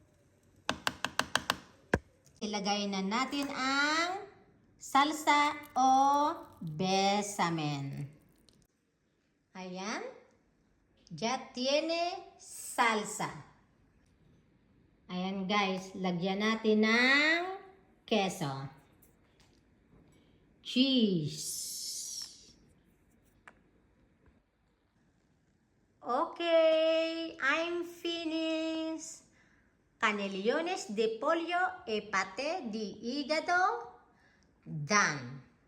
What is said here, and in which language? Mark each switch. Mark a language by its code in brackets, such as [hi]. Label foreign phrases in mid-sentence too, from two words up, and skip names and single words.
[tl] Ilagay na natin ang salsa o bechamel. Ayan. [es] Ya tiene salsa. [tl] Ayan guys, lagyan natin ng queso. [en] Cheese. Okay, I'm finished. [es] Canelillones de pollo e paté de hígado. Done.